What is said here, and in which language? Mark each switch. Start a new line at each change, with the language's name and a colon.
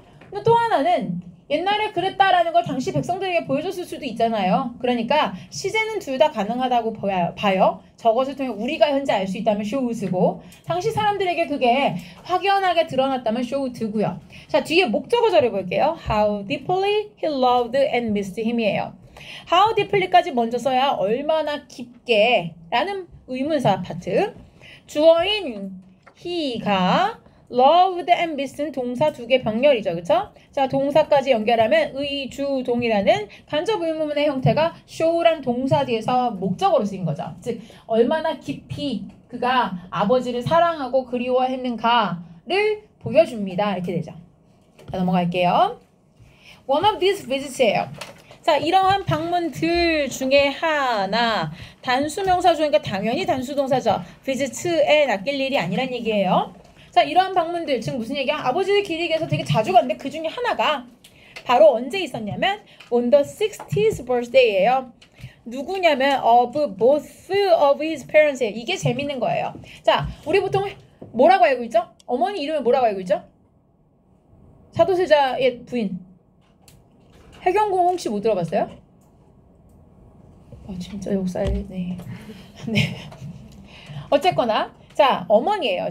Korean: 근데 또 하나는 옛날에 그랬다라는 걸 당시 백성들에게 보여줬을 수도 있잖아요. 그러니까 시제는 둘 다 가능하다고 봐요. 저것을 통해 우리가 현재 알 수 있다면 shows고 당시 사람들에게 그게 확연하게 드러났다면 showed고요. 자, 뒤에 목적어절을 볼게요.
English: How deeply he loved and missed him이에요. How deeply
Korean: 까지 먼저 써야 얼마나 깊게 라는 의문사 파트. 주어인 he가
English: loved and miss
Korean: 는 동사 두 개 병렬이죠. 그쵸? 자, 동사까지 연결하면 의주동이라는 간접 의문문의 형태가 show란 동사 뒤에서 목적어로 쓰인 거죠. 즉 얼마나 깊이 그가 아버지를 사랑하고 그리워했는가를 보여줍니다. 이렇게 되죠. 자, 넘어갈게요.
English: One of these visits예요.
Korean: 자, 이러한 방문들 중에 하나 단수명사 중이니까 당연히 단수동사죠. visit에 낚일 일이 아니란 얘기예요. 자, 이러한 방문들 즉 무슨 얘기야? 아버지를 기리기 위해서 되게 자주 갔는데 그 중에 하나가 바로 언제 있었냐면
English: on the 60th birthday
Korean: 예요. 누구냐면
English: of both of his parents예요.
Korean: 이게 재밌는 거예요. 자, 우리 보통 뭐라고 알고 있죠? 어머니 이름을 뭐라고 알고 있죠? 사도세자의 부인 해경공 혹시 못 들어봤어요? 진짜 역사에 네. 네. 어쨌거나 자, 어머니예요.